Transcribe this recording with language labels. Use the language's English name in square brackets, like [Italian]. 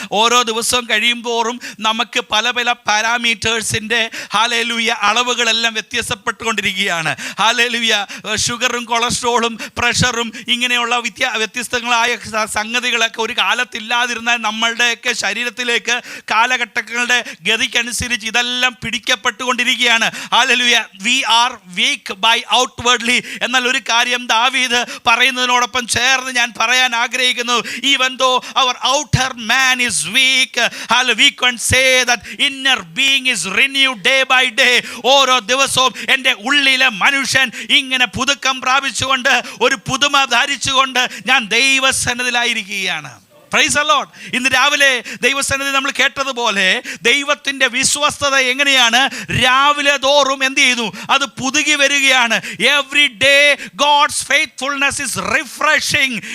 [Malayalam] ഓരോ ദിവസവും കഴിയുമ്പോഴും നമുക്ക് പല പല പാരാമീറ്റേഴ്സിൻ്റെ അളവുകളെല്ലാം വ്യത്യാസപ്പെട്ടുകൊണ്ടിരിക്കുകയാണ്. ഷുഗറും കൊളസ്ട്രോളും പ്രഷറും ഇങ്ങനെയുള്ള വ്യത്യസ്തങ്ങളായ സംഗതികളൊക്കെ ഒരു കാലത്തില്ലാതിരുന്നാൽ നമ്മളുടെയൊക്കെ ശരീരത്തിലേക്ക് കാലഘട്ടങ്ങളുടെ ഗതിക്കനുസരിച്ച് ഇതെല്ലാം പിടിക്കപ്പെട്ടുകൊണ്ടിരിക്കുകയാണ്. [English] Hallelujah. We are weak by outwardly. [Malayalam] എന്നാൽ ഒരു കാര്യം ദാവീദ് പറയുന്നതിനോടൊപ്പം ചേർന്ന് ഞാൻ പറയാൻ ആഗ്രഹിക്കുന്നു. [English] Even though our outer man is weak, we can say that inner being is renewed day by day. [Malayalam] ഓരോ ദിവസവും എൻ്റെ ഉള്ളിലെ മനുഷ്യൻ ഇങ്ങനെ പുതുക്കം പ്രാപിച്ചുകൊണ്ട് ഒരു പുതുമ ധരിച്ചുകൊണ്ട് ഞാൻ ദൈവസന്നിധിയിലായിരിക്കുകയാണ്. Praise the Lord. ഇന്ന് രാവിലെ ദൈവസന്നിധി നമ്മൾ കേട്ടതുപോലെ ദൈവത്തിൻ്റെ വിശ്വസ്തത എങ്ങനെയാണ്? രാവിലെ തോറും എന്ത് ചെയ്യുന്നു? അത് പുതുകി വരികയാണ്. [English] Every day God's faithfulness is refreshing.